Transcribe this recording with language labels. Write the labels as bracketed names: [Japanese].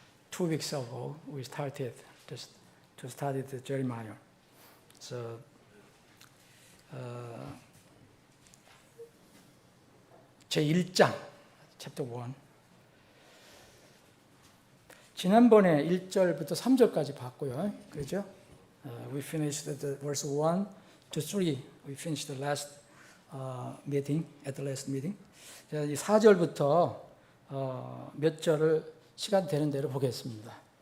[English] 2 weeks ago, we started to study the Jeremiah. So, 제1장, chapter 1. [Korean] 지난번에 1절부터 3절까지 봤고요. 그렇죠? [English] We finished the verse 1 to 3. We finished the last meeting, at the last meeting. [Korean] 이 4절부터 몇 절을 시간 되는 대로 보겠습니다.